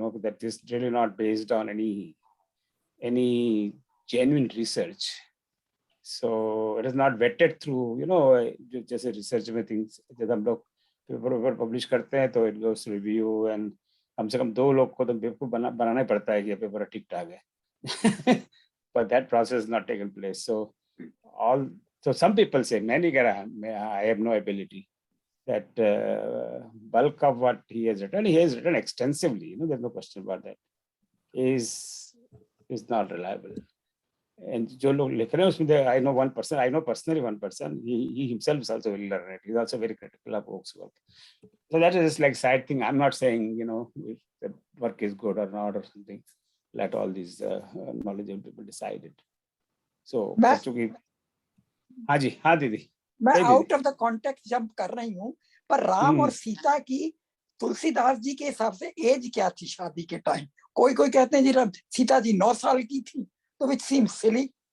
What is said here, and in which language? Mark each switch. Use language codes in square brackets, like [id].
[en] That is really not based on any genuine research. So it is not vetted through, [hi] जैसे research में things जब हम लोग paper publish करते हैं तो [en] it goes to review, and [hi] कम से कम 2 लोग को तो बेवकूफ बनाना ही पड़ता है कि ये पेपर ठीक ठाक है [en] but that process has not taken place. So some people say, [hi] मैं नहीं कह रहा, [en] I have no ability, that bulk of what he has written extensively, there's no question about that, is not reliable. And [hi] जो लोग लिख रहे हैं उसमें, [en] I know personally one person, he himself is also very learned. He's also very critical of Oak's work. So that is like side thing. I'm not saying, if the work is good or not or something. Let all these knowledgeable people decide it. [hi] So हाँ जी, हाँ दीदी। मैं out of the context jump कर रही हूँ, पर राम और सीता की तुलसीदास जी के हिसाब से एज क्या थी शादी के टाइम? कोई कोई कहते हैं जी सीता जी 9 साल की थी, तो [en] Which seems silly.